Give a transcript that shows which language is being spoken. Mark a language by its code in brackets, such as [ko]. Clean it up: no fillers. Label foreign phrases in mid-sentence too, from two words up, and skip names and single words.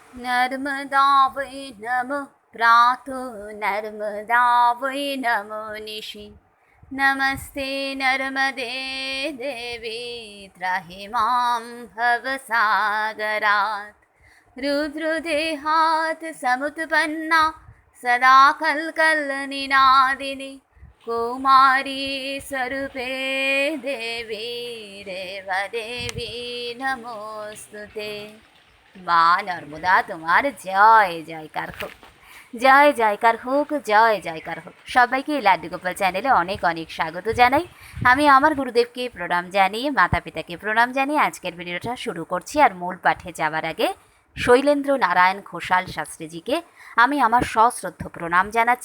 [sa] नर्मदा वै नमः प्रातः नर्मदा वै नमो निशि नमस्ते नर्मदे देवी त्राहि मां भवसागरात् रुद्रदेहात् समुत्पन्ना सदा कल्कलनिनादिनी कुमारी स्वरूपे देवी रेवदेवी नमोस्तुते। [bn] মা নর্মদা তোমার জয় জয়কার হোক, জয় জয়কার হোক, জয় জয়কার হোক। সবাইকে লাড্ডু গোপাল চ্যানেলে অনেক অনেক স্বাগত জানাই। আমি আমার গুরুদেবকে প্রণাম জানিয়ে, মাতা পিতাকে প্রণাম জানিয়ে আজকের ভিডিওটা শুরু করছি। আর মূল পাঠে যাওয়ার আগে শৈলেন্দ্র নারায়ণ ঘোষাল শাস্ত্রীজিকে আমি আমার সশ্রদ্ধ প্রণাম জানাচ্ছি।